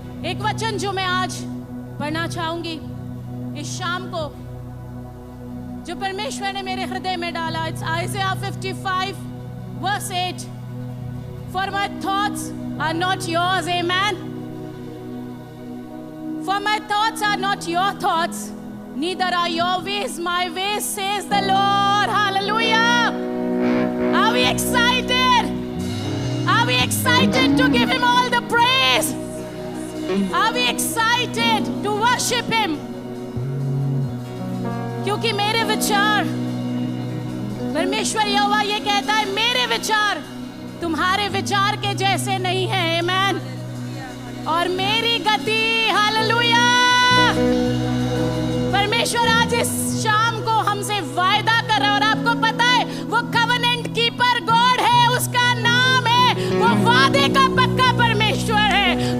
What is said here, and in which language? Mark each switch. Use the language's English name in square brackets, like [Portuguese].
[Hindi] एक वचन जो मैं आज पढ़ना चाहूंगी इस शाम को, जो परमेश्वर ने मेरे हृदय में डाला, [English] It's Isaiah 55 verse 8. For my thoughts are not yours, amen. For my thoughts are not your thoughts, neither are your ways my ways, says the Lord. Hallelujah. Are we excited? Are we excited to give him all the praise? Are we excited to worship him? [Hindi] क्योंकि मेरे विचार, परमेश्वर यहोवा ये कहता है, मेरे विचार तुम्हारे विचार के जैसे नहीं है। आमेन। और मेरी गति, हालेलुया। परमेश्वर आज इस शाम को हमसे वायदा कर रहा है, और आपको पता है वो [English] covenant keeper God [Hindi] है, उसका नाम है, वो वादे का पक्का परमेश्वर है।